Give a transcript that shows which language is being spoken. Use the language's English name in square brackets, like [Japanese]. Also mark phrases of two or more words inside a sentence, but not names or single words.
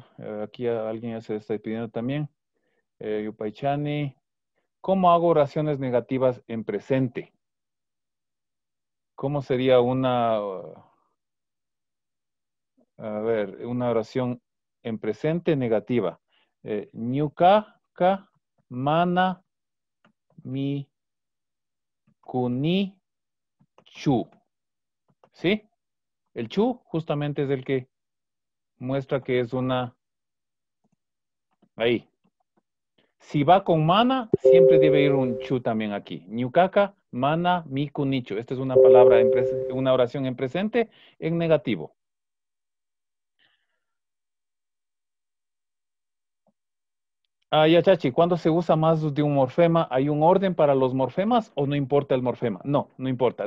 [Spanish] Aquí alguien ya se está pidiendo también. [Quechua] Yupaichani. [Spanish] ¿Cómo hago oraciones negativas en presente? ¿Cómo sería una oración en presente negativa. [Quechua] Ñukaqa mana mi kuni chu. [Spanish] ¿Sí? El chu justamente es el que muestra que es una... Ahí. Si va con mana, siempre debe ir un chu también aquí. [Quechua] Ñukaqa mana mi kunichu. [Spanish] Esta es una palabra, una oración en presente, en negativo. Ya, Chachi, ¿cuándo se usa más de un morfema? ¿Hay un orden para los morfemas o no importa el morfema? No, no importa.